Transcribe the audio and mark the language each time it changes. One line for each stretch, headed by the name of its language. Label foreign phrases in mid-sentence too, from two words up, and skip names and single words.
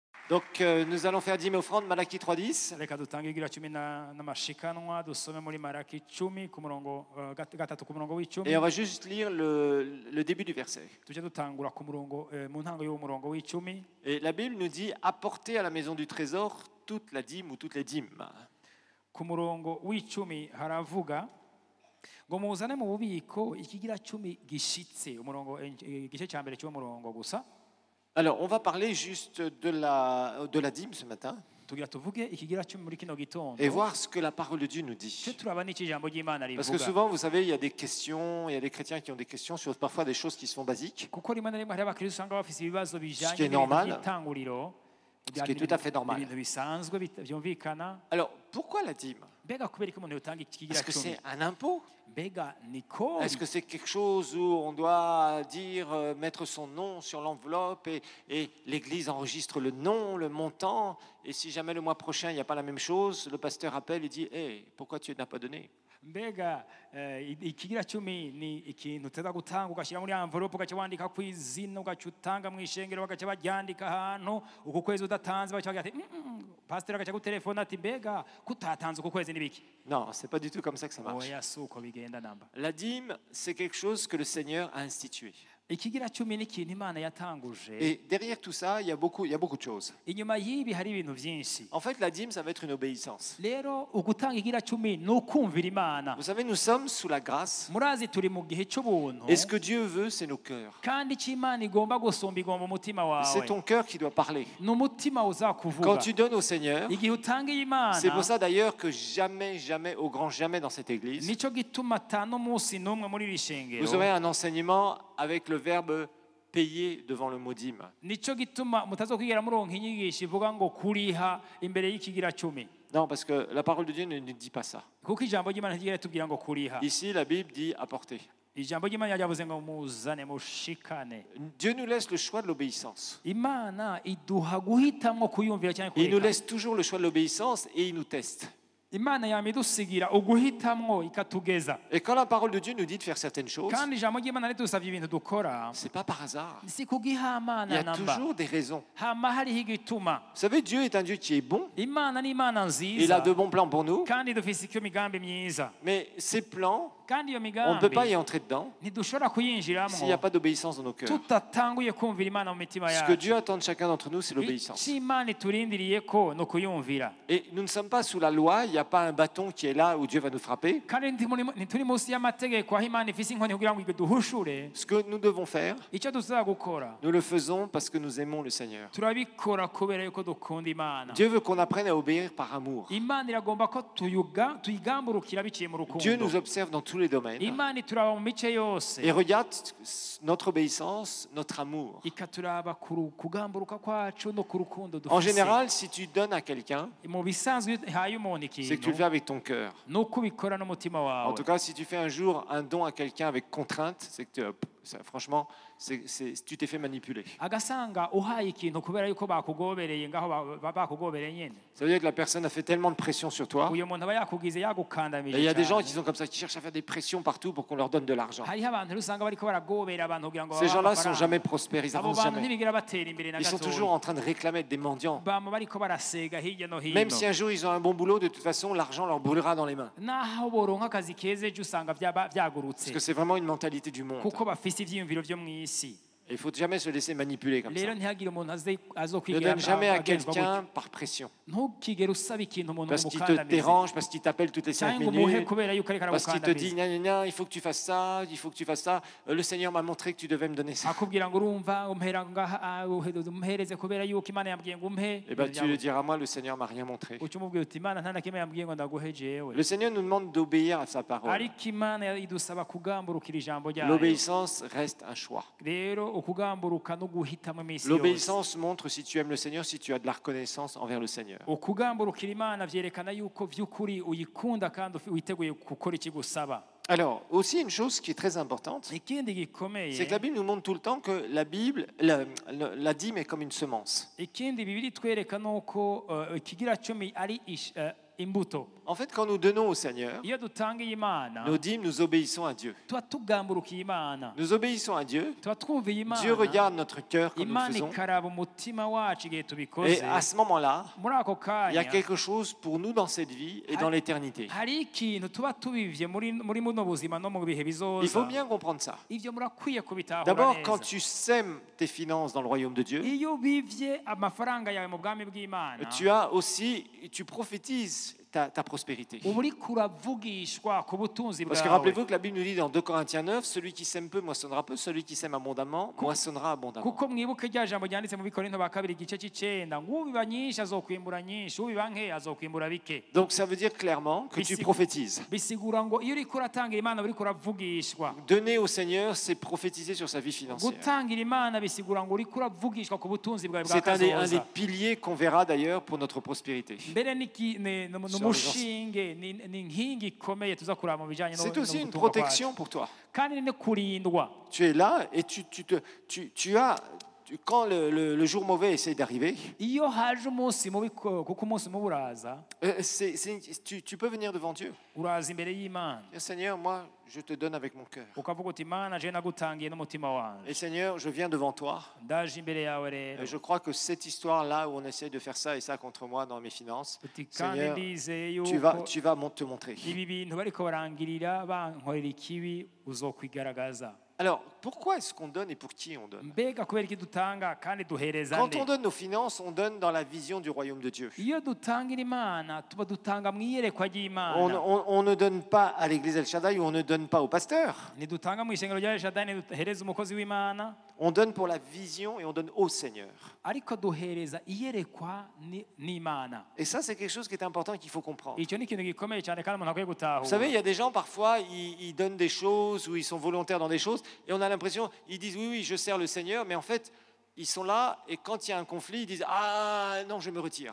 French: Donc nous allons faire dîme et offrande, Malaki 3.10.
Rundi: reka dutange igira cumi n'amashikanwa dusome muri Malaki 10 ku murongo gatatu ku murongo w'icumi
French: Et on va juste lire le début du verset.
Rundi: tujye dutangura ku murongo mu ntango y'uwo murongo w'icumi.
French: Et la Bible nous dit apportez à la maison du trésor toute la dîme ou toutes les dîmes.
Rundi: ku murongo w'icumi haravuga ngo muzane mu bubiko ikigira cumi gishitse, umurongo igice cya mbere cy'uwo murongo gusa.
French: Alors on va parler juste de la dîme ce matin
Rundi: tugira tuvuge ikigira cumi muri kino gitondo
French: et voir ce que la parole de Dieu nous dit.
Rundi: cyo turaba n'iki ijambo ry'Imana
French: Parce que
Rundi: rivuga,
French: souvent, vous savez, il y a des questions, il y a des chrétiens qui ont des questions sur parfois des choses qui sont basiques,
Rundi: kuko rimwe na rimwe hari abakristo usanga bafise ibibazo
French: qui
Rundi: bijanye
French: est
Rundi: n'ibintu
French: normal,
Rundi: by'itanguriro,
French: ce qui est tout à fait normal.
Rundi: ibintu bisanzwe byumvikana.
French: Alors pourquoi la dîme?
Rundi: Mbega kubera ko umuntu yotanga ikigira
French: Est-ce que
Rundi: cumi?
French: c'est un impôt?
Rundi: Mbega ni kori?
French: Est-ce que c'est quelque chose où on doit dire, mettre son nom sur l'enveloppe et l'Église enregistre le nom, le montant, et si jamais le mois prochain il n'y a pas la même chose, le pasteur appelle et dit hey, pourquoi tu n'as pas donné?
Rundi: Mbega ikigira cumi ni ikintu uteza gutanga ugashyira muri envelope ugaca wandika ku izina ugaca utanga mu ishengero bagaca baryandika ahantu, uku kwezi udatanze baca bagira ati pasiteri agaca gutelefona ati mbega kutatanze uku kwezi n'ibiki?
French: Non, c'est pas du tout comme ça que ça marche.
Rundi: Oya si uko bigenda namba.
French: La dîme, c'est quelque chose que le Seigneur a institué.
Rundi: Ikigira cumi ni ikintu Imana yatanguje.
French: Et derrière tout ça, il y a beaucoup de choses.
Rundi: Inyuma y'ibi hari ibintu byinshi.
French: En fait, la dîme, ça va être une obéissance.
Rundi: Rero ugutanga ikigira cumi ni ukumvira Imana.
French: Vous savez, nous sommes sous la grâce.
Rundi: Murazi turi mu gihe cy'ubuntu.
French: Et ce que Dieu veut, c'est nos cœurs.
Rundi: Kandi icyo Imana igomba gusumba igomba umutima wawe.
French: C'est ton cœur qui doit parler.
Rundi: N'umutima uzakuvuga.
French: Quand tu donnes au Seigneur,
Rundi: igihe utangiye Imana,
French: c'est pour ça d'ailleurs que jamais, jamais, au grand jamais dans cette église,
Rundi: nicyo gituma atanu munsi n'umwe muri iri shengero
French: vous aurez un enseignement avec le verbe payer devant le mot dîme.
Rundi: nicyo gituma mutazokwigera muronka inyigisho ivuga ngo kuriha imbere y'ikigira cumi.
French: Non, parce que la parole de Dieu ne dit pas ça.
Rundi: kuko ijambo ry'Imana ntiryigera tubwira ngo kuriha.
French: Ici, la Bible dit apporter.
Rundi: ijambo ry'Imana ryavuze ngo muzane mushikane.
French: Dieu nous laisse le choix de l'obéissance.
Rundi: Imana iduha guhitamwo kuyumvira cyane
French: Il nous
Rundi: kureka.
French: laisse toujours le choix de l'obéissance et il nous teste.
Rundi: Imana yamidusigira uguhitamwo ikatugeza.
French: Et quand la parole de Dieu nous dit de faire certaines choses,
Rundi: kandi ijambo ry'Imana ridusavye ibintu dukora
French: c'est pas par hasard.
Rundi: si
French: Il y
Rundi: kugihamana
French: a
Rundi: namba,
French: toujours des raisons.
Rundi: hama hariho igituma.
French: Vous savez, Dieu est un Dieu qui est bon.
Rundi: Imana ni Imana
French: Il a
Rundi: nziza
French: de bons plans pour nous.
Rundi: kandi dufise icyo migambi myiza,
French: Mais ces plans,
Rundi: kandi iyo
French: on ne peut pas
Rundi: migambi
French: y entrer dedans
Rundi: ntidushobora
French: s'il n'y a
Rundi: kuyinjiramo
French: pas d'obéissance dans nos cœurs.
Rundi: tutatanguye kumvira Imana mu mitima
French: Ce que
Rundi: yacu.
French: Dieu attend de chacun d'entre nous, c'est l'obéissance.
Rundi: icyo Imana iturindiriye ko ni ukuyumvira.
French: Et nous ne sommes pas sous la loi, il n'y a pas un bâton qui est là où Dieu va nous frapper.
Rundi: kandi ntituri munsi y'amategeko aho Imana ifise inkoni kugira ngo duhushure.
French: Ce que nous devons faire,
Rundi: icyo dusaba gukora
French: nous le faisons parce que nous aimons le Seigneur.
Rundi: turabikora kubera yuko dukunda Imana.
French: Dieu veut qu'on apprenne à obéir par amour.
Rundi: Imana iragomba ko tuyigamburukira biciye mu
French: Dieu
Rundi: rukundo.
French: nous observe dans tous les domaines
Rundi: Imana ituraba mu mice yose
French: et regarde notre obéissance, notre amour.
Rundi: ikaturaba kugamburuka kwacu no ku rukundo
French: En
Rundi: dufise.
French: général, si tu donnes à quelqu'un,
Rundi: mu bisanzwe iyo uhaye umuntu
French: c'est que tu le fais
Rundi: ikintu
French: avec ton cœur.
Rundi: ni uko ubikora n'umutima
French: En
Rundi: wawe.
French: tout cas, si tu fais un jour un don à quelqu'un avec contrainte, c'est que franchement, tu t'es fait manipuler.
Rundi: agasanga uhaye ikintu kubera yuko bakugobereye ngaho bakugobereye nyine,
French: Ça veut dire que la personne a fait tellement de pression sur toi.
Rundi: uyu muntu aba yakugize
French: Et
Rundi: yagukandamije
French: il y a des gens
Rundi: cyane.
French: qui sont comme ça, qui cherchent à faire des pressions partout pour qu'on leur donne de l'argent.
Rundi: hariho abantu rero usanga bariko baragobera abantu kugira ngo
French: Ces
Rundi: babahe
French: gens-là ne sont
Rundi: amafaranga.
French: jamais prospères, ils
Rundi: abo
French: avancent
Rundi: bantu
French: jamais.
Rundi: ntibigera batera imbere na
French: Ils sont
Rundi: gatoya.
French: toujours en train de réclamer des mendiants.
Rundi: bama bariko barasega hirya no hino.
French: Même si un jour ils ont un bon boulot, de toute façon, l'argent leur brûlera dans les mains.
Rundi: naho boronka akazi keza ejo usanga byagurutse
French: Parce que c'est vraiment une mentalité du monde.
Rundi: kuko bafise ivyiyumviro vyo mw'isi.
French: Il ne faut jamais se laisser manipuler comme ça.
Rundi: rero ntihagire umuntu
French: Ne
Rundi: azokwigera
French: donne jamais à
Rundi: agenzwa
French: quelqu'un par pression.
Rundi: gutyo. ntukigere usaba ikintu umuntu
French: Parce qu'il te
Rundi: umukandamize
French: dérange, parce qu'il t'appelle toutes les 5
Rundi: cyangwa umuhe
French: minutes,
Rundi: kubera yuko ariko
French: parce qu'il te dit,
Rundi: aragukandamiza.
French: gna, gna, gna, il faut que tu fasses ça, il faut que tu fasses ça. Le Seigneur m'a montré que tu devais me donner ça.
Rundi: akubwira ngo urumva umpera ngaha umuhereze kubera yuko Imana yambwiye ngo umpe.
French: Et bien tu le diras, moi, le Seigneur m'a rien montré.
Rundi: uca umubwira uti Imana nta na kimwe yambwiye ngo ndaguhe jewe.
French: Le Seigneur nous demande d'obéir à sa parole.
Rundi: ariko Imana idusaba kugamburukira ijambo ryayo.
French: L'obéissance reste un choix.
Rundi: rero ukugamburuka no guhitamo iminsi yose.
French: L'obéissance montre si tu aimes le Seigneur, si tu as de la reconnaissance envers le Seigneur.
Rundi: ukugamburukira Imana vyerekana yuko vy'ukuri uyikunda kandi witeguye gukora ikigusaba.
French: Alors, aussi une chose qui est très importante,
Rundi: ikindi gikomeye,
French: c'est que la Bible nous montre tout le temps que la dîme est comme une semence.
Rundi: ikindi Bibiri twereka nuko ikigira cumi ari imbuto
French: En fait, quand nous donnons au Seigneur,
Rundi: iyo dutangiye imana
French: nos dîmes, nous obéissons à Dieu.
Rundi: tuba tugamburukiye imana
French: Nous obéissons à Dieu.
Rundi: tuba twumviye
French: Dieu
Rundi: imana
French: regarde notre cœur quand nous le
Rundi: imana
French: faisons.
Rundi: ikaraba umutima wacu igihe
French: Et
Rundi: tubikoze
French: à ce moment-là,
Rundi: muri ako
French: il y a
Rundi: kanya
French: quelque chose pour nous dans cette vie et dans l'éternité.
Rundi: hari ikintu tuba tubivye muri buno buzima no mu bihe
French: Il faut
Rundi: bizoza
French: bien comprendre ça.
Rundi: ivyo murakwiye kubitahura
French: D'abord, quand
Rundi: neza
French: tu sèmes tes finances dans le royaume de Dieu,
Rundi: iyo bivye amafaranga yawe mu bwami bw'imana
French: tu prophétises ta prospérité.
Rundi: uba uriko uravugishwa ku butunzi
French: Parce que
Rundi: bwawe
French: rappelez-vous que la Bible nous dit dans 2 Corinthiens 9, celui qui sème peu moissonnera peu, celui qui sème abondamment moissonnera abondamment.
Rundi: kuko mwibuke rya jambo ryanditse mu bikorinto ba kabiri igice c'icenda ngo ubiba nyinshi azokwimbura nyinshi ubiba nke azokwimbura bike
French: Donc ça veut dire clairement que tu prophétises.
Rundi: bisigura ngo iyo uriko uratangira imana uriko uravugishwa
French: Donner au Seigneur, c'est prophétiser sur sa vie financière.
Rundi: gutangira imana bisigura ngo uriko uravugishwa ku butunzi bwawe bwa
French: C'est un des
Rundi: kazoza
French: piliers qu'on verra d'ailleurs pour notre prospérité.
Rundi: mbere n'umushinge ni inkingi ikomeye tuza kuraba mu bijanye
French: C'est aussi une
Rundi: n'ubutunzi
French: protection pour toi.
Rundi: kandi ni kurindwa
French: Tu es là et quand le jour mauvais essaie d'arriver,
Rundi: iyo haje umunsi mubi kuko umunsi mubi uraza
French: tu peux venir devant Dieu.
Rundi: uraza imbere y'imana
French: Dire, Seigneur, moi, je te donne avec mon cœur.
Rundi: ukavuga uti imana je nagutangiye n'umutima wanje
French: Et Seigneur, je viens devant toi.
Rundi: ndaje imbere yawe rero
French: Et je crois que cette histoire-là où on essaie de faire ça et ça contre moi dans mes finances,
Rundi: uti kandi
French: Seigneur,
Rundi: ndizeye
French: tu
Rundi: yuko
French: vas te montrer.
Rundi: ibi bintu bariko barangirira bankorera ikibi uzokwigaragaza
French: Alors, pourquoi est-ce qu'on donne et pour qui on donne?
Rundi: mbega kubera iki dutanga kandi duhereza
French: Quand
Rundi: nde
French: on donne nos finances, on donne dans la vision du royaume de Dieu.
Rundi: iyo dutangira imana tuba dutanga mu iyerekwa
French: On
Rundi: ry'imana
French: ne donne pas à l'église El Shaddai ou on ne donne pas au pasteur.
Rundi: ntidutanga mu ishengero rya shadani duhereza umukozi w'imana
French: On donne pour la vision et on donne au Seigneur.
Rundi: ariko duhereza iyerekwa n'imana
French: Et ça, c'est quelque chose qui est important et qu'il faut comprendre.
Rundi: icyo ni ikintu gikomeye cyane kandi umuntu akwiye
French: Vous
Rundi: gutahura
French: savez, il y a des gens, parfois, ils donnent des choses ou ils sont volontaires dans des choses et on a l'impression, ils disent oui, oui, je sers le Seigneur, mais en fait, ils sont là et quand il y a un conflit, ils disent ah non, je me retire.